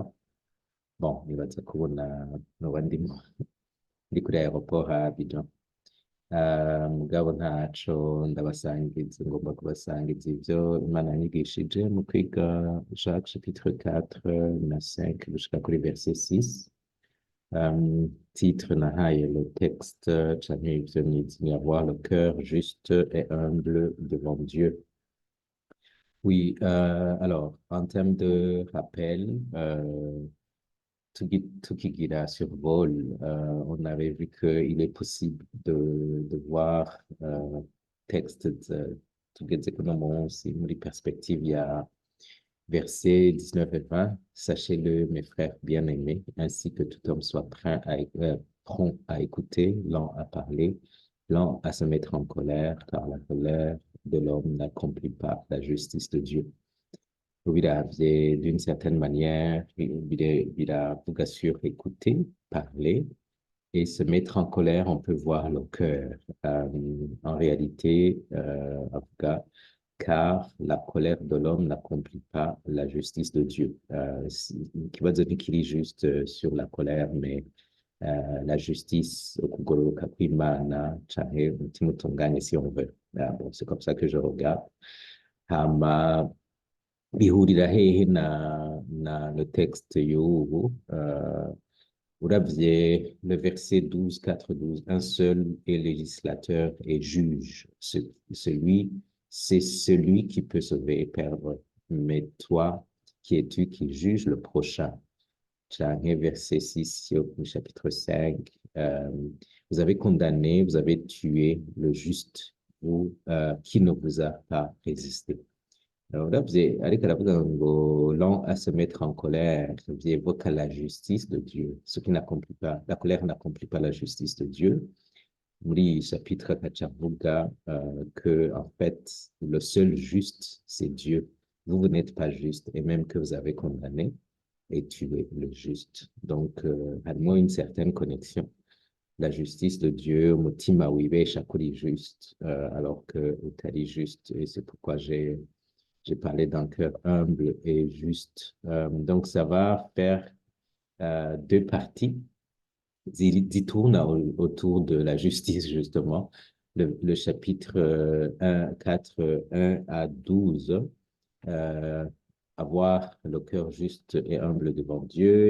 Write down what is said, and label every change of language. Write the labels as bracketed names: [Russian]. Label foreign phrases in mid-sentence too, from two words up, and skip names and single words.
[Rundi] Bon nibaza kubona noba ndi kuri aéroport ha Abidjan. Mugabo ntaco ndabasangiza, ngomba kubasangiza ivyo Imana yanyigishije mu kwiga Jacques chapitre 4 na 5 gushika kuri verset 6. [French] Titre nahaye le texte, [Rundi] canke ivyo nizeye [French] avoir le cœur juste et humble devant Dieu. Oui, alors en termes de rappel, tukigira survol, on avait vu qu'il est possible de voir texte [Rundi] tugeze kuno munsi muri [French] perspective ya versets 19 et 20, sachez-le, mes frères bien-aimés, ainsi que tout homme soit prompt à écouter, lent à parler, lent à se mettre en colère, car la colère de l'homme n'accomplit pas la justice de Dieu. D'une certaine manière, biravuga sur écouter, parler, et se mettre en colère, on peut voir le cœur. En réalité, car la colère de l'homme n'accomplit pas la justice de Dieu. Qui va dire qu'il est juste sur la colère, mais la justice, [Rundi] ukugororoka kw'Imana, canke umutima utunganye [French] si on veut. Bon, c'est comme ça que je regarde. [Rundi] Hama bihurira hehe na [French] le texte [Rundi] y'ubu. [French] Uravye le verset 12, 4, 12, un seul est législateur et juge. C'est celui qui peut sauver et perdre. Mais toi, qui es-tu qui juge le prochain? Verset 6 au chapitre 5. Vous avez condamné, vous avez tué le juste, vous, qui ne vous a pas résisté. Alors là, [Rundi] ariko aravuga ngo [French] lent à se mettre en colère, vous évoquez la justice de Dieu, ce qui n'accomplit pas, la colère n'accomplit pas la justice de Dieu. [Rundi] Muri chapitre kacavuga [French] que en fait le seul juste c'est Dieu. Vous n'êtes pas juste et même que vous avez condamné et tué le juste. Donc harimo une certaine connexion. La justice de Dieu, [Rundi] umutima wibesha kuri [French] juste, alors que utari juste, et c'est pourquoi j'ai parlé d'un cœur humble et juste. Donc, ça va faire deux parties. Il tourne autour de la justice, justement. Le chapitre 1, 4, 1 à 12, avoir le cœur juste et humble devant Dieu.